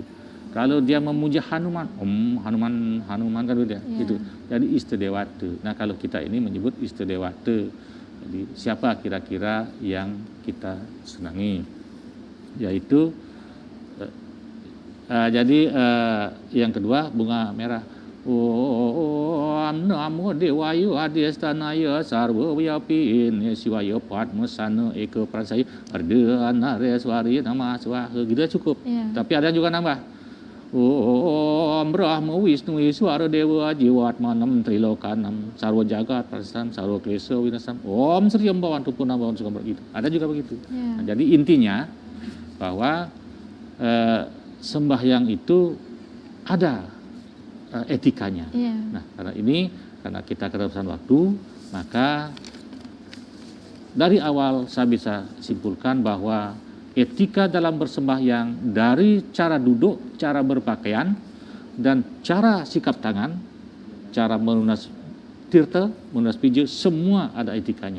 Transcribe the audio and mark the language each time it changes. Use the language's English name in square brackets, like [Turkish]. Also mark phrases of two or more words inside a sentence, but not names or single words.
[Indonesian] Kalau dia memuja Hanuman, Om Hanuman kan dia itu. Jadi Iste Dewata. Nah kalau kita ini menyebut Iste Dewata. Jadi siapa kira-kira yang kita senangi? Yaitu yang kedua bunga merah. [Sanskrit] Om namo dewayu adhistanaya sarva vyapin siwaya padmasana eka prasaya ardhana reswari nama swaha [Indonesian] gitu cukup. Tapi ada juga nambah. [Sanskrit] Om Brahma Wisnu Iswara Dewa Jiwatmanam Trilokanam Sarwa Jagat Prasam Sarwa Klesa Winasam Om Sri Ambawantu Punambawan Sukambar itu. [Indonesian] Ada juga begitu. Nah, jadi intinya bahwa sembahyang itu ada etikanya. Nah, karena kita keterbatasan waktu, maka dari awal saya bisa simpulkan bahwa etika dalam bersembahyang dari cara duduk, cara berpakaian, dan cara sikap tangan, cara melunas tirta, melunas pija, semua ada etikanya.